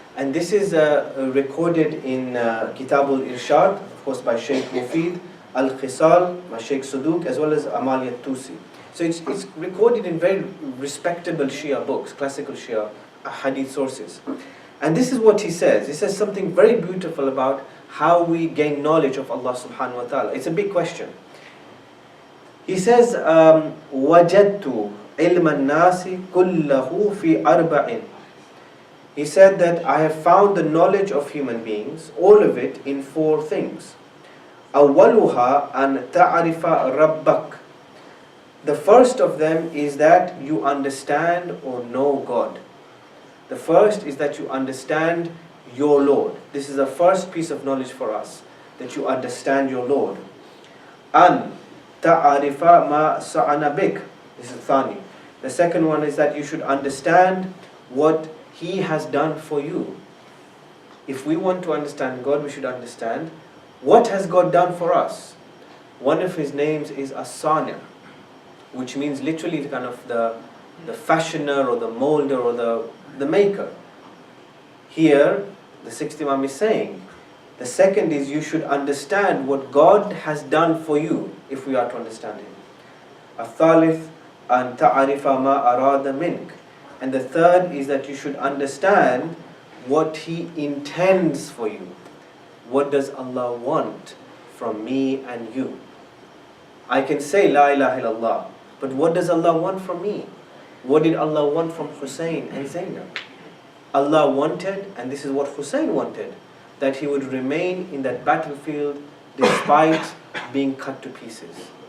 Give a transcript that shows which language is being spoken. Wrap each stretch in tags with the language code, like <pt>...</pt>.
<en>And this is recorded in Kitabul Irshad, of course, by Sheikh Mufid, Al-Khisal, by Sheikh Saduq, as well as Amalia Tusi. So it's recorded in very respectable Shia books, classical Shia hadith sources. And this is what he says. He says something very beautiful about how we gain knowledge of Allah subhanahu wa ta'ala. It's a big question. He says,</en> <ar>وَجَدْتُ عِلْمَ النَّاسِ كُلَّهُ فِي أَرْبَعٍ.</ar> <en>He said that I have found the knowledge of human beings, all of it, in 4 things.</en> <ar>أَوَّلُهَا أَن تَعْرِفَ رَبَّكَ.</ar> <en>The first of them is that you understand or know God. The first is that you understand your Lord. This is the first piece of knowledge for us, that you understand your Lord.</en> <ar>An ta'arifa ma sa'ana bik.</ar> <en>This is thani. The second one is that you should understand what He has done for you. If we want to understand God, we should understand what has God done for us. One of His names is As-Sani', which means literally kind of the fashioner or the molder or the maker. Here, the sixth Imam is saying, the second is you should understand what God has done for you, if we are to understand Him.</en> <ar>الثالث أن تعرف ما أراد منك.</ar> <en>And the third is that you should understand what He intends for you. What does Allah want from me and you? I can say La ilaha illallah, but what does Allah want from me? What did Allah want from Hussein and Zainab? Allah wanted, and this is what Hussein wanted, that he would remain in that battlefield despite being cut to pieces.</en>